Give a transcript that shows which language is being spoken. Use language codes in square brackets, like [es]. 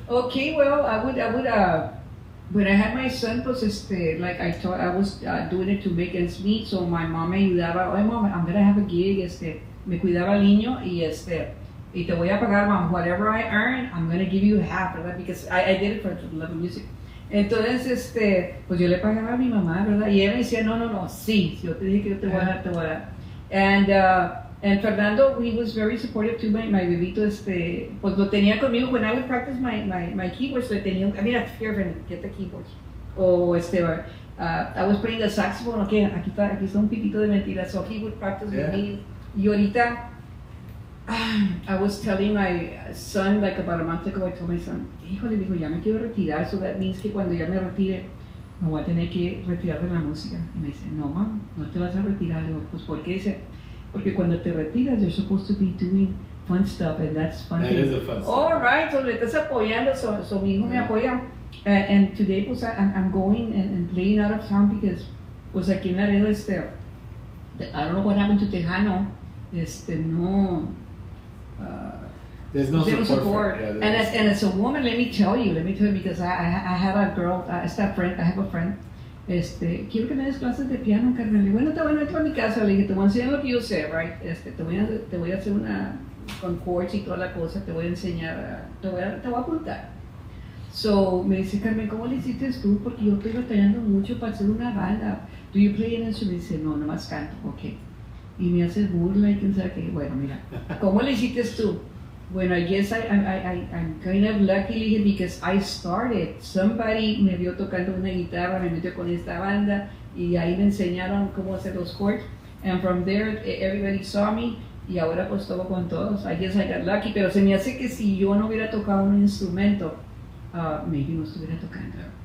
[en] Okay, well, I would when I had my son, pues like I thought I was doing it to make ends meet, so my mom [es] me ayudaba. Oye, [en] mom, I'm gonna have a gig, [es] me cuidaba al niño y te voy a pagar, [en] mom, whatever I earn, I'm gonna give you half of that, because I did it for love of music. [es] Entonces, pues yo le pagaba a mi mamá, ¿verdad? Y ella me decía, no, sí, yo te dije que yo te voy a dar. [en] And Fernando, he was very supportive too, my bebito, [es] pues lo tenía conmigo. [en] When I would practice my keyboards, [es] le tenía, mira, [en] here, get the keyboards. O I was playing the saxophone, okay, [es] aquí está un pitito de mentira, [en] so he would practice with me. [es] Y ahorita, [en] I was telling my son, [es] like about a month ago, I told my son, híjole, dijo, ya me quiero retirar, [en] so that means [es] que cuando ya me retire, me voy a tener que retirar de la música. Y me dice, no, mam, no te vas a retirar. Digo, pues, ¿por qué? Dice, porque cuando te retiras, [en] you're supposed to be doing fun stuff, and that's fun. That is a fun stuff. All right, so [es] le estás apoyando, so mi hijo me apoya. [en] And today, pues, I'm going and playing out of town, because, pues, [es] aquí en Laredo, [en] I don't know what happened to Tejano, no... There's no support. And as a woman, let me tell you, because I had a girl, I have a friend, [es] quiero que me des clases de piano, [en] Carmen. [es] Le digo, bueno, te voy a meter a mi casa, le dije, te voy a enseñar lo que yo sé, right? Te voy a hacer una, con chords y toda la cosa, te voy a enseñar, te voy a apuntar. So, me dice, Carmen, ¿cómo le hiciste tú? Porque yo estoy batallando mucho para hacer una banda. [en] Do you play an instrument? [es] Dice, no, nomás canto, ok. y me haces burla y quién sabe qué. Bueno, mira, ¿cómo le hiciste tú? [en] Bueno, I guess I'm kind of lucky because I started. [es] Somebody me vio tocando una guitarra, me metió con esta banda y ahí me enseñaron cómo hacer los chords. [en] And from there, everybody saw me [es] y ahora pues toco con todos. [en] I guess I got lucky, [es] pero se me hace que si yo no hubiera tocado un instrumento, maybe no estuviera tocando.